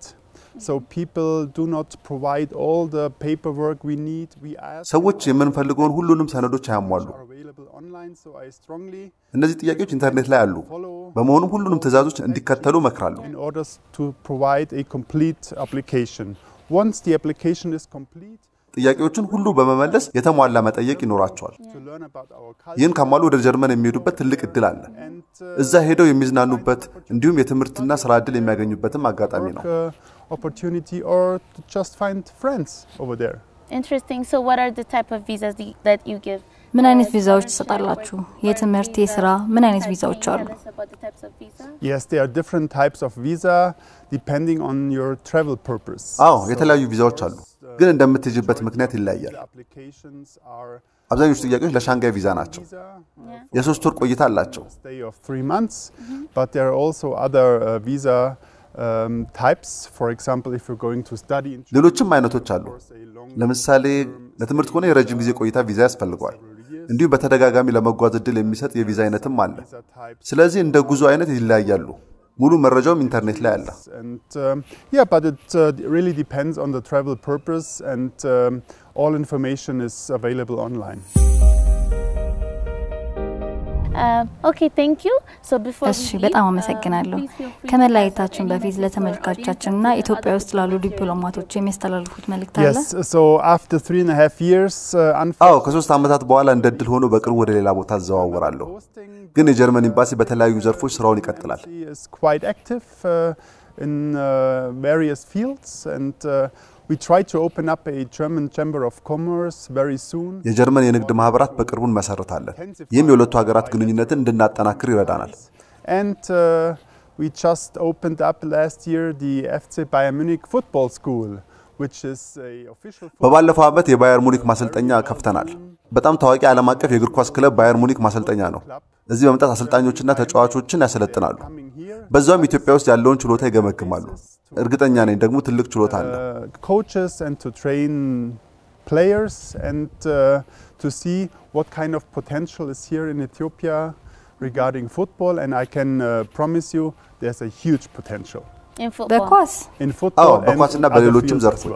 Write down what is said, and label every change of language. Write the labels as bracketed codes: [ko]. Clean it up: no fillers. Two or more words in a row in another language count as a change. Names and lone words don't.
[en] So people do not provide all the paperwork we need. We ask [am] ሰዎች የምንፈልገውን ሁሉንም ሰነዶች አያሟሉ። እነዚህ ጥያቄዎች ኢንተርኔት ላይ አሉ። በመሆኑም ሁሉንም ትዕዛዞች እንዲከተሉ እመክራለሁ። [en] In order to provide a complete application. Once the application is complete, [am] ጥያቄዎችን ሁሉ በመመለስ የተሟላ መጠየቅ ይኖራቸዋል። ይህን ካሟሉ ወደ ጀርመን የሚሄዱበት ትልቅ እድል አለ። እዛ ሄደው የሚዝናኑበት እንዲሁም የትምህርትና ስራ እድል የሚያገኙበትም አጋጣሚ ነው። [en] opportunity or to just find friends over there. Interesting. So what are the type of visas that you give? [am] ምን አይነት ቪዛዎች ትሰጣላችሁ? የትምህርት፣ የስራ ምን አይነት ቪዛዎች አሉ? [en] Yes, there are different types of visa depending on your travel purpose. [am] የተለያዩ ቪዛዎች አሉ፣ ግን እንደምትሄጂበት ምክንያት ይለያያል። አብዛኞቹ ጥያቄዎች ለሻንጋይ ቪዛ ናቸው። የ3 ወር ቆይታ አላቸው። [en] Stay of 3 months, but there are also other visa types. For example, if you're going to study in [am] ሌሎችም አይነቶች አሉ። ለምሳሌ ለትምህርት ከሆነ የረጅም ጊዜ ቆይታ ቪዛ ያስፈልጋል። እንዲሁም በተደጋጋሚ ለመጓዝ እድል የሚሰጥ የቪዛ አይነትም አለ። ስለዚህ እንደ ጉዞ አይነት ይለያያሉ። ሙሉ መረጃውም ኢንተርኔት ላይ አለ። [en] Yeah, but it really depends on the travel purpose, and all information is available online. Okay, thank you. So before [am] እሺ በጣም አመሰግናለሁ። ከመላእክታችን በፊት ለተመልካቾቻችንና ኢትዮጵያ ውስጥ ላሉ ዲፕሎማቶች የሚያስተላልፉት መልእክት አለ? [en] Yes, so after 3.5 years [am] ከ3 ዓመታት በኋላ እንደድል ሆኖ በቅርቡ ወደ ሌላ ቦታ አዘዋወራለሁ። ግን የጀርመን ኤምባሲ በተለያዩ ዘርፎች ስራውን ይቀጥላል። [en] is quite active in various fields, and we try to open up a German Chamber of Commerce very soon. [am] የጀርመን የንግድ ማህበራት በቅርቡ እንመሰርታለን። ይህም የሁለቱ ሀገራት ግንኙነትን እንድናጠናክር ይረዳናል። [en] And we just opened up last year the FC Bayern Munich football school, which is a official [am] በባለፈው ዓመት የባየር ሙኒክ ማሰልጠኛ ከፍተናል። በጣም ታዋቂ ዓለም አቀፍ የእግር ኳስ ክለብ ባየር ሙኒክ ማሰልጠኛ ነው። እዚህ በመጣት አሰልጣኞችና ተጫዋቾችን ያሰለጥናሉ። በዛውም ኢትዮጵያ ውስጥ ያለውን ችሎታ ይገመግማሉ። እርግጠኛ ነኝ ደግሞ ትልቅ ችሎታ አለ። [en] Coaches and to train players and to see what kind of potential is here in Ethiopia regarding football, and I can promise you there's a huge potential. in football. [am] በኳስ [en] In football [am] በኳስና በሌሎችም ዘርፎች።